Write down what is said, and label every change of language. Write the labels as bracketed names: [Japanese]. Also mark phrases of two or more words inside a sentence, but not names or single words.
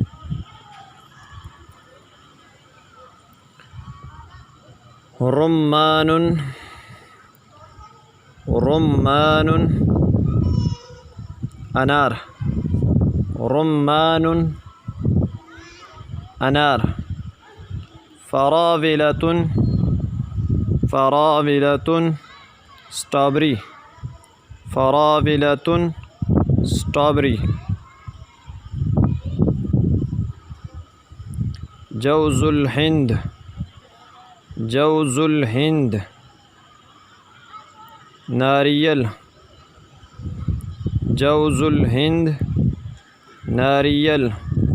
[Arabic] رمان، رمان، انار، رمان، انار۔ فراولۃ، فراولۃ، اسٹرابری، فراولۃ، اسٹرابری۔ جوز الہند، جوز الہند، ناریل، جوز الہند، ناریل۔